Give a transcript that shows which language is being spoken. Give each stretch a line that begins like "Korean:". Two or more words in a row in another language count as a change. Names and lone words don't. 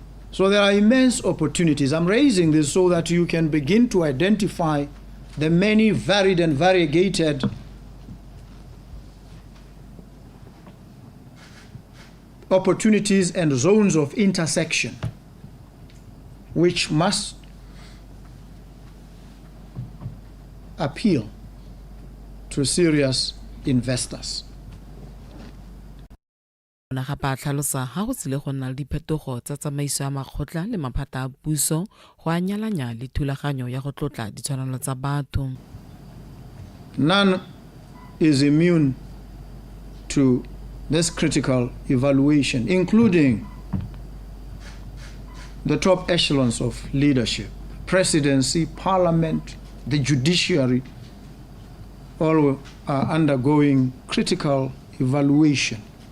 English: So there are immense opportunities. I'm raising this so that you can begin to identify the many varied and variegated opportunities and zones of intersection which must appeal to serious investors.
Tswana: Ona ga ba tlhalosa ha go tsile go nna le diphetogo tsa tsamaiso ya makgotla le maphata a puso go anyalanya le thulaganyo ya go tlotla ditshwanelo tsa batho.
English: None is immune to this critical evaluation, including the top echelons of leadership, presidency, parliament, the judiciary, all are undergoing critical evaluation.